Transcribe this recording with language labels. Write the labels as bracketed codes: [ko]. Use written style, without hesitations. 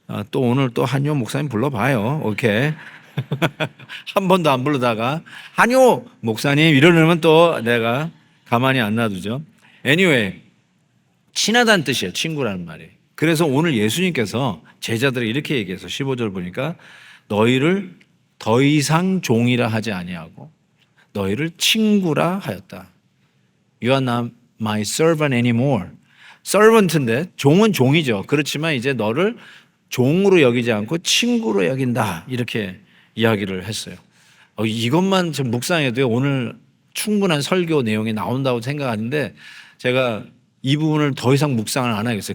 [ko] 또 오늘 또 한효 목사님 불러봐요. 오케이. 한 번도 안 부르다가 한효 목사님 이러면 또 내가 가만히 안 놔두죠. Anyway, 친하다는 뜻이에요. 친구라는 말이. 그래서 오늘 예수님께서 제자들에게 이렇게 얘기해서 15절 보니까 너희를 더 이상 종이라 하지 아니하고 너희를 친구라 하였다. [en] You are not my servant anymore. [ko] servant인데 종은 종이죠. 그렇지만 이제 너를 종으로 여기지 않고 친구로 여긴다. 이렇게 이야기를 했어요. 이것만 좀 묵상해도 오늘 충분한 설교 내용이 나온다고 생각하는데 제가 이 부분을 더 이상 묵상을 안 하겠어요.